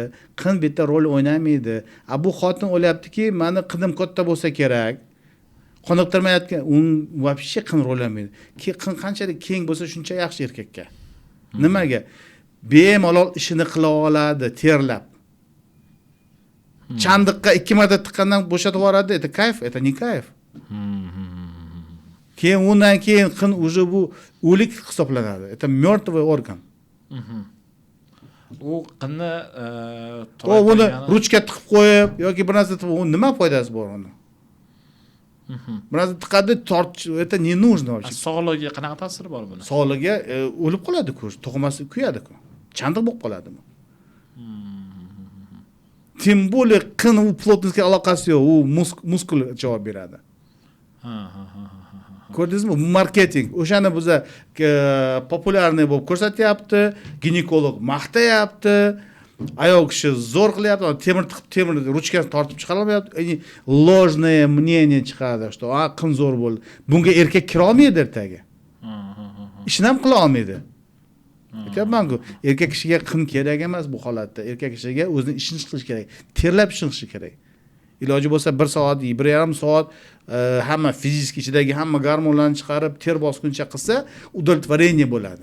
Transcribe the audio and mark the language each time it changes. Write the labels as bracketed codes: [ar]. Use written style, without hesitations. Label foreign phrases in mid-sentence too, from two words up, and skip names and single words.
[uz] Qin bu yerda rol o'ynamaydi. Bu xotin o'ylayaptiki, meni qinim katta bo'lsa kerak. Qoniqtirmayotgan, вообще qin rol o'ynamaydi. Qin qanchalik keng bo'lsa, shuncha yaxshi erkakka. Nimaga? Bemalol ishini qila oladi, terlab. Chandiqqa 2 marta tiqqandan bo'shatib yuboradi, [ru] это kayf, это не kayf. [uz] Keyin undan keyin qin уже bu o'lik hisoblanadi. [ru] Это мертвый орган. [uz] U qinni uni ruchka tiqib qo'yib yoki bir narsa tiqib, nima foydasi bor uni? Bir narsa tiqadi, [ru] это не нужно вообще. [uz] Sog'lig'iga qanaqa ta'siri bor buni? Sog'lig'iga o'lib qoladi-ku, to'qimasi kuyadi-ku. Chandiq bo'lib qoladi bu. [ru] Тем более [uz] qin u plotniskiga aloqasi yo'q, u muskul javob beradi. Ko'rdingizmi? Bu marketing. O'shani biza populyarniy bo'lib ko'rsatyapti, ginekolog maqtayapti, ayol kishi zo'r qilyapti, temir ruchkasini tortib chiqara olmayapti. [ru] Ложное мнение [uz] chiqadi, что qin zo'r bo'ldi. Bunga erkak kira olmaydi ertaga. Ishni ham qila olmaydi. Aytayapman-ku, erkak kishiga qin kerak emas bu holatda. Erkak kishiga o'zining ishini qilish kerak, terlab ishini qilish kerak. Iloji bo'lsa 1 soat, 1,5 soat hamma fizik ichidagi hamma gormonlarni chiqarib, ter bosguncha qilsa, удовлетворение bo'ladi.